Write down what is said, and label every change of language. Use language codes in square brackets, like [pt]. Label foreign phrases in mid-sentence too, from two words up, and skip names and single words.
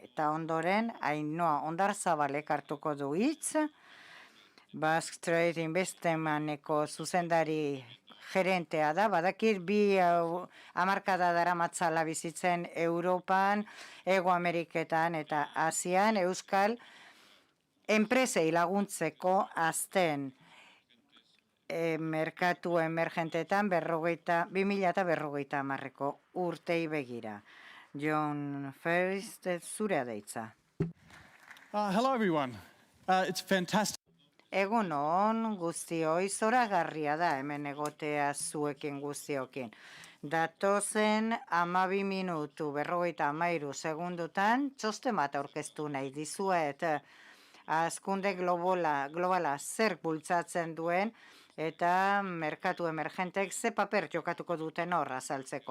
[eu] Eta ondoren, Ainhoa Ondarzabalek hartuko du hitz, Basque Trade Investmeneko zuzendari gerentea da, badakit bi hamarkada daramatzala bizitzen Europan, Hego Ameriketan eta Asian, euskal enpresei laguntzeko azten merkatu emergentetan 2050ko urtei begira. John First, zurea deitza. [en] Hello, everyone. It's fantastic. [eu] Egun on guztioi, zoragarria da hemen egotea zuekin guztiokin. Datozen 12 minutu 53 segundutan txosten bat aurkeztu nahi dizuet. Hazkunde globala zer bultzatzen duen eta merkatu emergentek ze paper jokatuko duten hor azaltzeko.